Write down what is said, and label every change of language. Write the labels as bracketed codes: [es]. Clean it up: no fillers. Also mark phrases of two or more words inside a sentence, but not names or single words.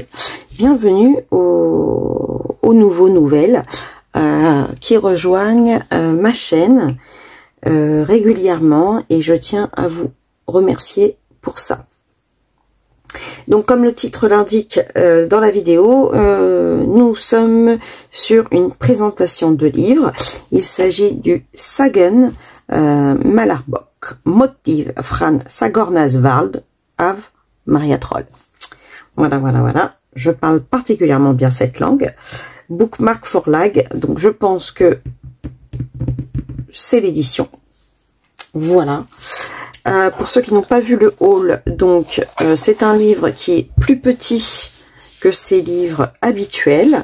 [fr] Bienvenue aux nouveaux nouvelles qui rejoignent ma chaîne régulièrement et je tiens à vous remercier pour ça. Donc comme le titre l'indique dans la vidéo, nous sommes sur une présentation de livre. Il s'agit du Sagen Malarbok Motiv från Sagornas Värld av Maria Troll. Voilà. Je parle particulièrement bien cette langue. Bookmark Forlag, donc je pense que c'est l'édition. Voilà. Pour ceux qui n'ont pas vu le haul, donc c'est un livre qui est plus petit que ces livres habituels.